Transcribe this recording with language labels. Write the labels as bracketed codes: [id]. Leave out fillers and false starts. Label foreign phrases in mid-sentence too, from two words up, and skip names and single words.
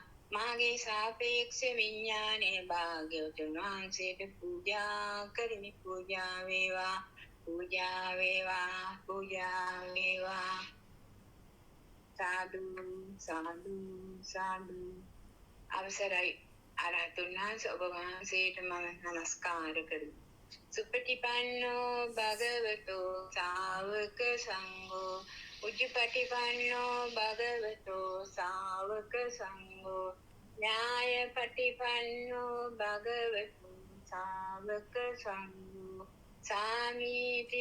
[si] මාගේ සාපේක්ෂ විඥානේ භාග්‍යවතුන් වහන්සේට පූජා කරමි. පූජා වේවා. පූජා වේවා. පූජා වේවා. සාදු සාදු සාදු. අවසරයි අරහතුන් වහන්සේ ඔබ වහන්සේට මම නමස්කාර කරමි. [pi] සුපටිපන්නෝ භගවතෝ සාවක සංඝෝ උජ්ජපටිපන්නෝ භගවතෝ සාවක සංඝෝ ඥායපටිපන්නෝ භගවතෝ සාවක සංඝෝ සාමීති